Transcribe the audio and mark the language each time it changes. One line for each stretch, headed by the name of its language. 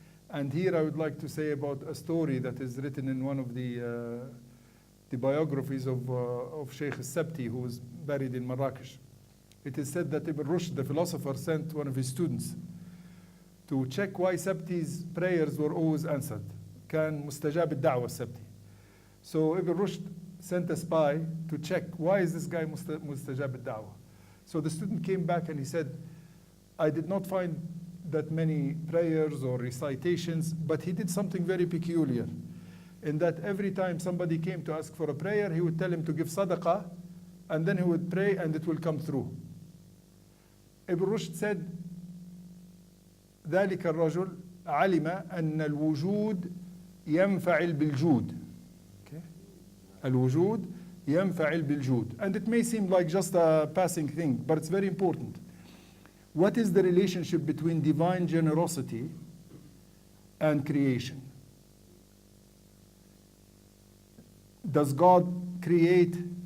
English: And here I would like to say about a story that is written in one of the biographies of Sheikh al-Sabti, who was buried in Marrakesh. It is said that Ibn Rushd, the philosopher, sent one of his students to check why Sabti's prayers were always answered.
Arabic: كان مستجاب الدعوة السبتي.
English: So Ibn Rushd sent a spy to check why is this guy mustajab الدعوة. So the student came back and he said, I did not find that many prayers or recitations, but he did something very peculiar, in that every time somebody came to ask for a prayer, he would tell him to give sadaqah, and then he would pray and it will come through. Ibn Rushd said,
Arabic: ذلك الرجل علم أن الوجود ينفعل بالجود. Okay? الوجود ينفعل بالجود.
English: And it may seem like just a passing thing, but it's very important. What is the relationship between divine generosity and creation? Does God create?